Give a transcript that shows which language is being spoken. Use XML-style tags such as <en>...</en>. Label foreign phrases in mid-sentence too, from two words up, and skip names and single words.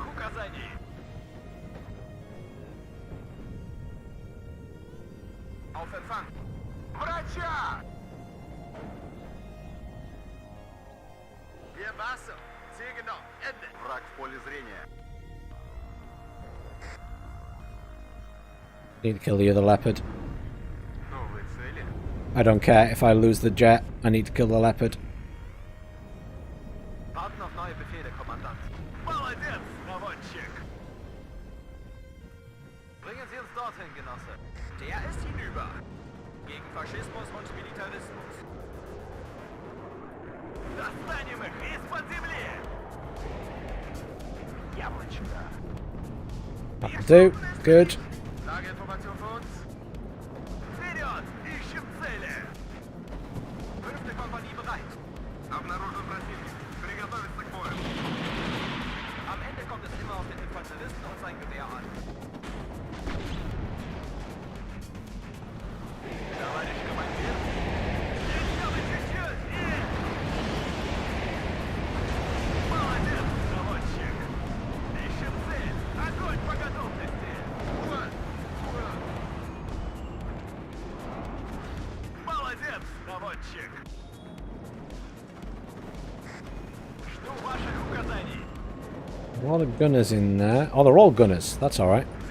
<en>Need to kill the other leopard. I don't care if I lose the jet. I need to kill the leopard.</en> <de>Bringen Sie uns dorthin, Genosse. Der ist hinüber. Gegen Faschismus und Militarismus.</de> <ru>Достанем их из-под земли! Яблочко.</ru> <en>That'll do. Good.</en> <de>Lage Information für uns.</de> <ru>Вперед! Ищем цели! 5.</ru> <de>Kompanie bereit.</de> <ru>Обнаружен противник. Приготовиться к бою.</ru> <de>Am Ende kommt es immer auf den Infanteristen und sein Gewehr an.</de> <ru>Товарищ командир. Еще чуть-чуть и... Молодец, заводчик. Ищем цель. Огонь по готовности. Молодец, заводчик. Жду ваших указаний.</ru> <en>A lot of gunners in there. Oh, they're all gunners. That's alright.</en>